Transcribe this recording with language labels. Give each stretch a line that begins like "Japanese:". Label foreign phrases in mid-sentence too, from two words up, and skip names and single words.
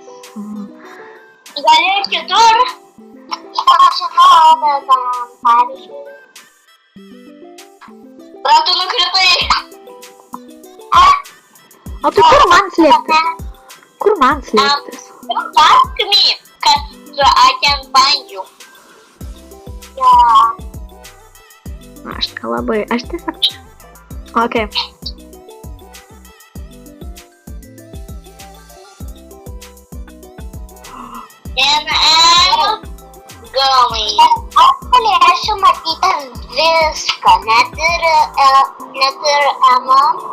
Lithuanian: Gal ir kitur? Aš žinau, bet pavyzdžiui. Tu nukritai. O tai kur man slėptis? Kur man slėptis?
English: Ask me, cause I can find you. Yeah.
Lithuanian: Aš labai, aš tiesiog čia. Okay.
English: And I'm going.
Lithuanian: Aš galėsiu matyti viską, net ir Emma.